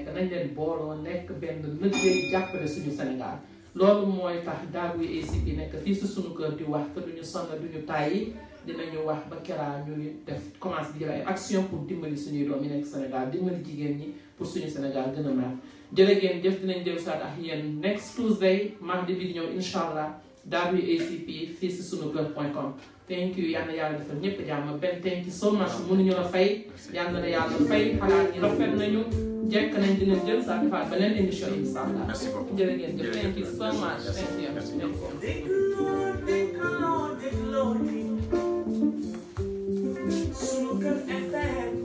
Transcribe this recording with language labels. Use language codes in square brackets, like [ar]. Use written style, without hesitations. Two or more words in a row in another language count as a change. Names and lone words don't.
[wo] nañ leen booloo nekk benn liggéey jàppale suñu Sénégal loolu mooy tax Darboe ACP nekk fii si suñu kër di wax te duñu sonn duñu tàyyi dinañu wax ba keraa ñu def commencé di jël ay action pour dimbali suñuy doom yi nekk Sénégal dimbali jigéen ñi pour suñu Sénégal gën a naat jërë ngeen jëf dinañ jël saat ak yéen [en] next Tuesday [wo] mardi bi di ñëw [ar] إن شاء الله [wo] Darboe ACP fii si sunukër.com [en] thank you [wo] yal na yàlla defal ñëpp jàmm benn [en] thank you so much [wo] mënuñu la fay yal na yàlla fay xalaat ñi rafet nañu jekk nañ dinañ jël saat defaat beneen émission [ar] إن شاء الله [wo] jërë ngeen jëf [en] thank you so much thank you [wo] Sunukër FM